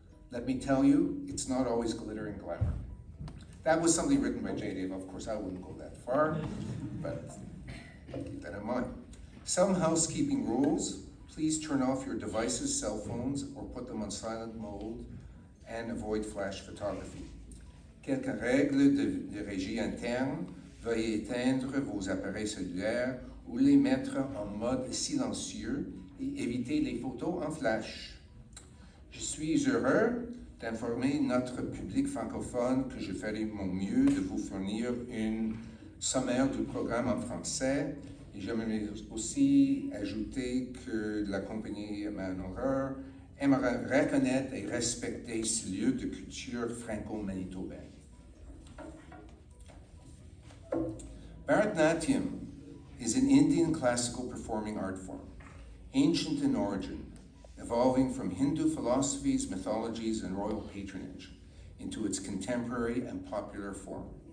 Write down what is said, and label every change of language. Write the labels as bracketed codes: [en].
[en] Let me tell you, it's not always glitter and glamour. That was something written by JAYDEV. Of course, I wouldn't go that far, but keep that in mind. Some housekeeping rules. Please turn off your devices, cell phones, or put them on silent mode, and avoid flash photography. [fr] Quelques règles de régie interne. Veuillez éteindre vos appareils cellulaires ou les mettre en mode silencieux et éviter les photos en flash. Je suis heureux d'informer notre public francophone que je ferai mon mieux de vous fournir une sommaire du programme en français. Et j'aimerais aussi ajouter que la compagnie Manohar aimerait reconnaître et respecter ce lieu de culture franco-manitobaine. [en] Bharatanatyam is an Indian classical performing art form, ancient in origin, evolving from Hindu philosophies, mythologies, and royal patronage into its contemporary and popular form.